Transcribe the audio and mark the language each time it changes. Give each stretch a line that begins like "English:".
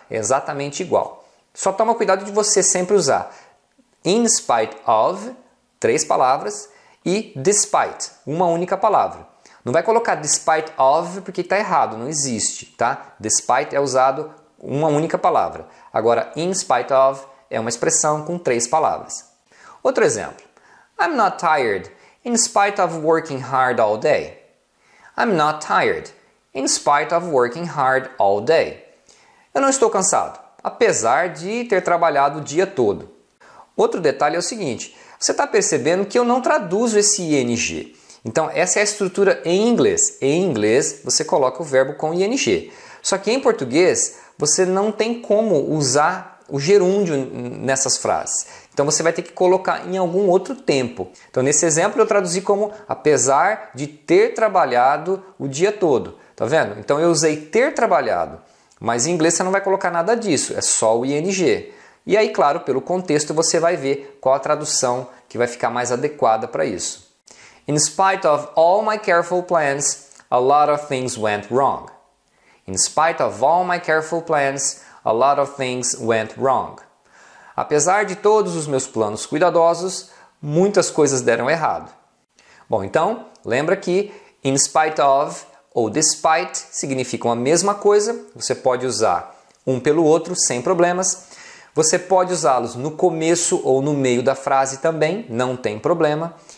Portuguese: É exatamente igual. Só toma cuidado de você sempre usar in spite of, 3 palavras, e despite, uma única palavra. Não vai colocar despite of porque está errado, não existe, tá? Despite é usado uma única palavra. Agora, in spite of é uma expressão com 3 palavras. Outro exemplo.
English: I'm not tired in spite of working hard all day. I'm not tired in spite of working hard all day.
Portuguese: Eu não estou cansado, apesar de ter trabalhado o dia todo. Outro detalhe é o seguinte, você está percebendo que eu não traduzo esse ing. Então, essa é a estrutura em inglês. Em inglês, você coloca o verbo com ing. Só que em português, você não tem como usar o gerúndio nessas frases. Então, você vai ter que colocar em algum outro tempo. Então, nesse exemplo, eu traduzi como apesar de ter trabalhado o dia todo. Tá vendo? Então, eu usei ter trabalhado. Mas em inglês, você não vai colocar nada disso. É só o ing. E aí, claro, pelo contexto, você vai ver qual a tradução que vai ficar mais adequada para isso.
English: In spite of all my careful plans, a lot of things went wrong. In spite of all my careful plans, a lot of things went wrong.
Portuguese: Apesar de todos os meus planos cuidadosos, muitas coisas deram errado. Bom, então, lembra que in spite of ou despite significam a mesma coisa. Você pode usar um pelo outro sem problemas. Você pode usá-los no começo ou no meio da frase também, não tem problema.